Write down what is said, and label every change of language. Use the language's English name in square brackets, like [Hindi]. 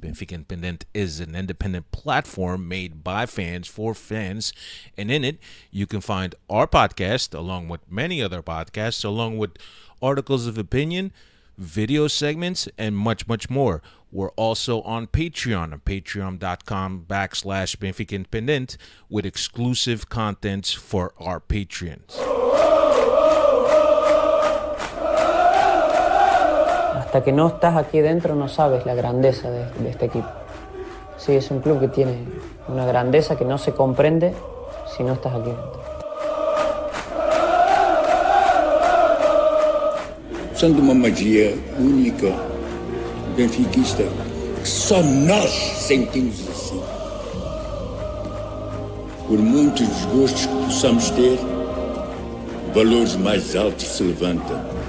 [English] Benfica Independent is an independent platform made by fans for fans, and in it, you can find our podcast along with many other podcasts, along with articles of opinion, video segments, and much, much more. We're also on patreon.com/Benfica Independent with exclusive contents for our patrons. [Spanish] Hasta que no estás aquí dentro no sabes la grandeza de este equipo. Sí, es un club que tiene una grandeza que no se comprende si no estás aquí dentro. [Portuguese] Usando uma magia única, benfiquista, que só nós sentimos assim. Por muitos desgostos que possamos ter, valores mais altos se levantam.